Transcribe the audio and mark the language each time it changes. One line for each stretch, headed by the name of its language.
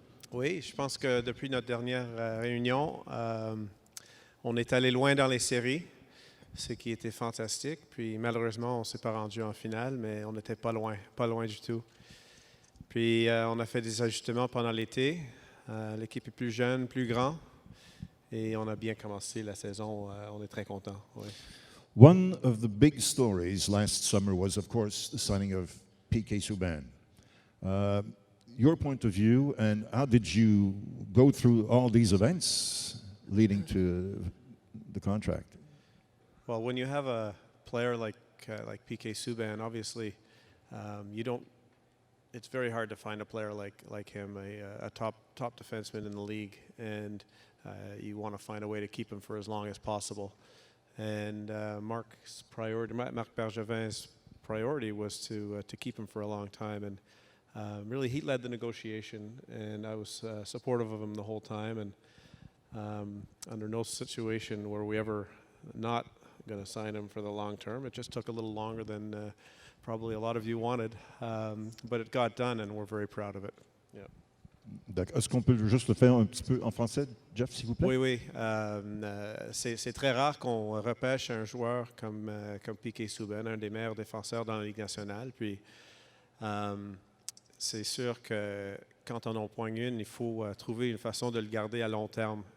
French: Oui, je pense que depuis notre dernière réunion, on est allé loin dans les séries, ce qui était fantastique. Puis malheureusement, on ne s'est pas rendu en finale, mais on n'était pas loin du tout. Puis on a fait des ajustements pendant l'été. L'équipe est plus jeune, plus grand. Et on a bien commencé la saison. On est très content. Oui.
English: One of the big stories last summer was, of course, the signing of P.K. Subban. Your point of view, and how did you go through all these events leading to the contract? Well, when you have a player like P.K. Subban, obviously, you don't. It's very hard to find a player like him, a top defenseman in the league, and you want to find a way to keep him for as long as possible. And Marc Bergevin's priority was to keep him for a long time, and really he led the negotiation, and I was supportive of him the whole time. And under no situation were we ever not going to sign him for the long term. It just took a little longer than probably a lot of you wanted, but it got done, and we're very proud of it. Yeah.
French: D'accord. Est-ce qu'on peut juste le faire un petit peu en français, Jeff, s'il vous plaît? Oui. C'est très rare qu'on repêche un joueur comme P.K. Subban, un des meilleurs défenseurs dans la Ligue nationale. Puis, c'est sûr que quand on en poigne une, il faut trouver une façon de le garder à long terme.